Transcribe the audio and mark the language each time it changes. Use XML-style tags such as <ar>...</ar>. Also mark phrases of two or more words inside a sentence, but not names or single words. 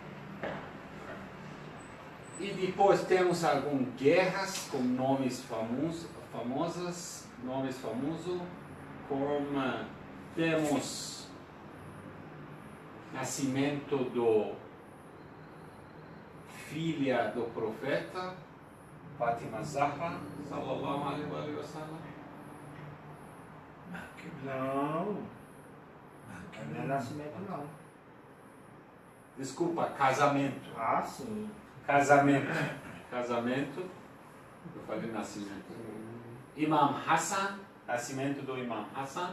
<pt>E depois temos algumas guerras com nomes famosos, como temos nascimento do filha do profeta, Fátima Zahra,</pt> <ar>صلى الله عليه وسلم.</ar> <pt>Não. Não é nascimento, não. Desculpa, casamento. Ah, sim. Casamento. Eu falei nascimento. Imam Hassan, nascimento do Imam Hassan.</pt>